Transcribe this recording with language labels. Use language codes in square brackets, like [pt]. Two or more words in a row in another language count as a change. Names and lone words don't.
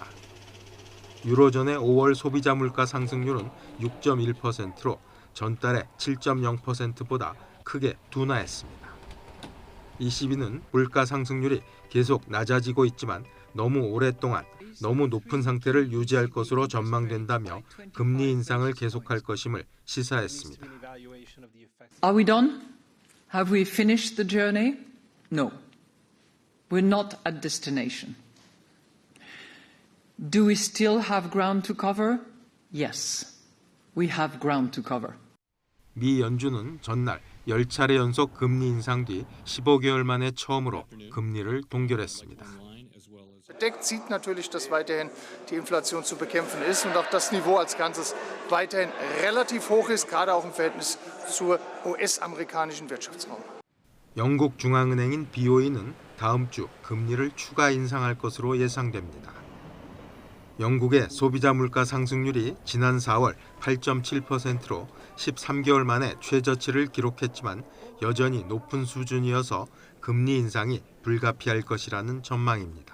[ko] 유로존의 5월 소비자 물가 상승률은 6.1%로 전달의 7.0%보다 크게 둔화했습니다. ECB는 물가 상승률이 계속 낮아지고 있지만 너무 오랫동안 너무 높은 상태를 유지할 것으로 전망된다며 금리 인상을 계속할 것임을 시사했습니다. [en] Are we done? Have we finished the journey? No. We're not at destination. Do we still have ground to cover? Yes. We have ground to cover. [ko] 미 연준은 전날 10차례 연속 금리 인상 뒤 15개월 만에 처음으로 금리를 동결했습니다. [de] Deckt sieht natürlich, dass weiterhin die Inflation zu bekämpfen ist und auch das Niveau als Ganzes weiterhin relativ hoch ist, gerade auch im Verhältnis zur US-amerikanischen Wirtschaftsraum. [ko] 영국 중앙은행인 BOE는 다음 주 금리를 추가 인상할 것으로 예상됩니다. 영국의 소비자 물가 상승률이 지난 4월 8.7%로 13개월 만에 최저치를 기록했지만 여전히 높은 수준이어서 금리 인상이 불가피할 것이라는 전망입니다.